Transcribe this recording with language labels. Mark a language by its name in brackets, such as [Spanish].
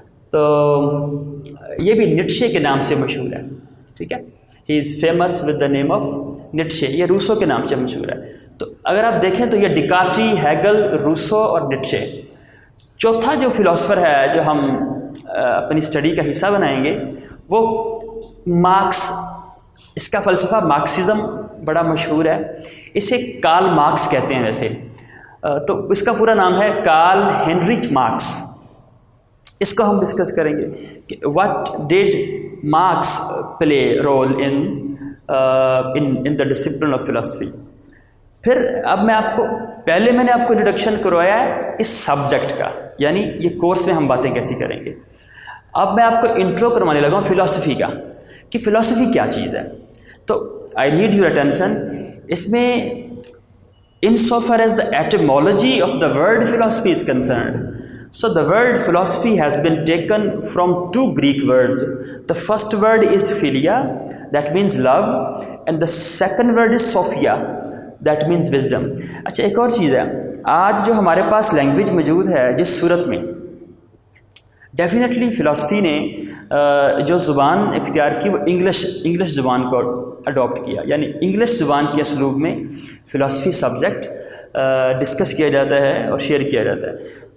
[Urdu] تو یہ بھی نیٹشے کے نام سے مشہور ہے، ٹھیک ہے. [English] He is famous with the name of Nietzsche. [Urdu] یہ روسو کے نام سے مشہور ہے. تو اگر آپ دیکھیں تو یہ ڈیکارٹی، ہیگل، روسو اور نیٹشے. چوتھا جو فلاسفر ہے جو ہم اپنی اسٹڈی کا حصہ بنائیں گے وہ مارکس. اس کا فلسفہ مارکسزم بڑا مشہور ہے. اسے کارل مارکس کہتے ہیں ویسے. تو اس کا پورا نام ہے کارل ہینریچ مارکس. اس کو ہم ڈسکس کریں گے کہ [English] What did Marx play role in the discipline of philosophy. [Urdu] پھر اب میں آپ کو میں نے آپ کو انٹروڈکشن کروایا ہے اس سبجیکٹ کا، یعنی یہ کورس میں ہم باتیں کیسی کریں گے. اب میں آپ کو انٹرو کروانے لگا ہوں فلاسفی کا کہ فلاسفی کیا چیز ہے. [English] تو I need your attention. [Urdu] اس میں [English] In so far as the etymology of the word philosophy is concerned, So the word philosophy has been taken from two Greek words. The first word is philia, that means love, and the second word is sophia, that means wisdom. [Urdu] اچھا ایک اور چیز ہے, آج جو ہمارے پاس language موجود ہے جس صورت میں, ڈیفینیٹلی فلاسفی نے جو زبان اختیار کی وہ انگلش زبان کو اڈاپٹ کیا, یعنی انگلش زبان کے اسلوب میں فلاسفی سبجیکٹ ڈسکس کیا جاتا ہے اور شیئر کیا جاتا ہے.